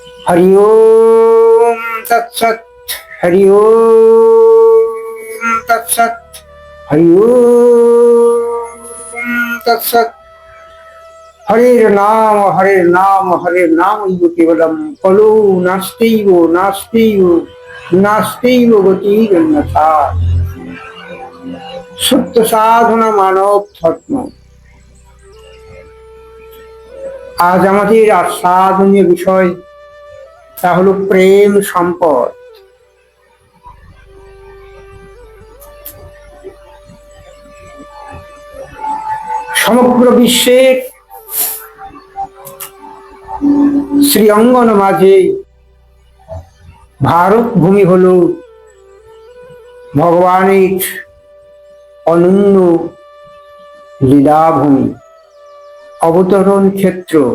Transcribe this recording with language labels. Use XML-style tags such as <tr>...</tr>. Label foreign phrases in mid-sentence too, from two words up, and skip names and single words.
<sa>हरि ओम तत्सत। हरि ओम तत्सत। हरि ओम तत्सत। हरे नाम केवलम कलो नास्तिव गतिरन्यथा।</sa> <bn>সত্য সাধনা মানব ধর্ম। আজ আমাদের আস্বাদনীয় বিষয় তা হলো প্রেম সম্পদ। সমগ্র বিশ্বের শ্রী অঙ্গন মাঝে ভারত ভূমি হল ভগবানের অনন্য লীলাভূমি, অবতরণ ক্ষেত্র।</bn>